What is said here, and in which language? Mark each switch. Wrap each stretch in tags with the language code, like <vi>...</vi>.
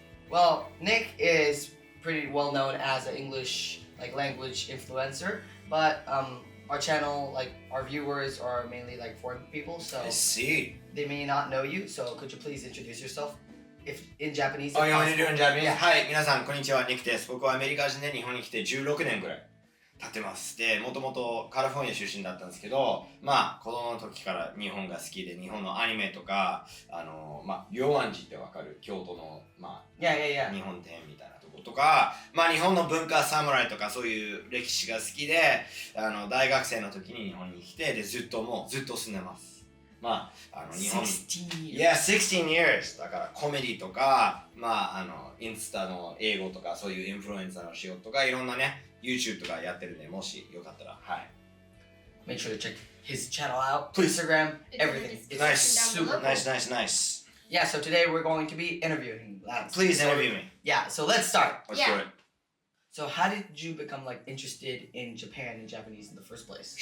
<en>Well, Nick is pretty well known as an English language influencer, but our channel, our viewers are mainly foreign people, so I see. they may not know you. So could you please introduce yourself, if in Japanese? Oh, if you want to do it in Japanese? Yeah.</en> <ja>はい、皆さんこんにちは、ニックです。僕はアメリカ人で日本に来て16年ぐらい経ってます。で、もともとカリフォルニア出身だったんですけど、子供の時から日本が好きで、日本のアニメとか、龍安寺ってわかる京都の、</ja> <en>Yeah.</en> <ja>日本庭園みたいなとことか、日本の文化侍とかそういう歴史が好きで、大学生の時に日本に来て、で、ずっと住んでます。日本 16</ja> <en>Yeah, 16 years</en> <ja>だからコメディとか、インスタの英語とかそういうインフルエンサーの仕事とかいろんなね、YouTube とかやってるんで、もしよかったら、はい。</ja> <en>Make sure to check his channel out, Instagram, everything. It's Nice, super cool. nice. Yeah, so today we're going to be interviewing him. Please interview me. Yeah, so let's start. Let's do it. So how did you become interested in Japan and Japanese in the first place?</en>